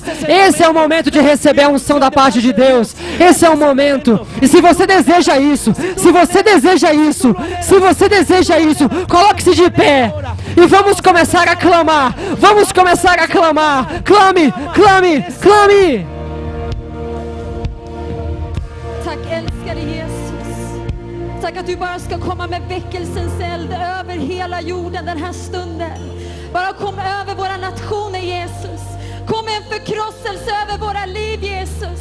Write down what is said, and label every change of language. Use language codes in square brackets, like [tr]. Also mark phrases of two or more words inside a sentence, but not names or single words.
[pt] Esse é o momento de receber a unção da parte de Deus. Esse é o momento. E se você deseja isso, coloque-se de pé. E vamos começar a clamar. Clame, clame, clame. [sv] Tack älskade Jesus. Tack att du bara ska komma med väckelsens eld över hela jorden den här stunden. Bara kom över våra nationer Jesus. Kom med en förkrosselse över våra liv Jesus.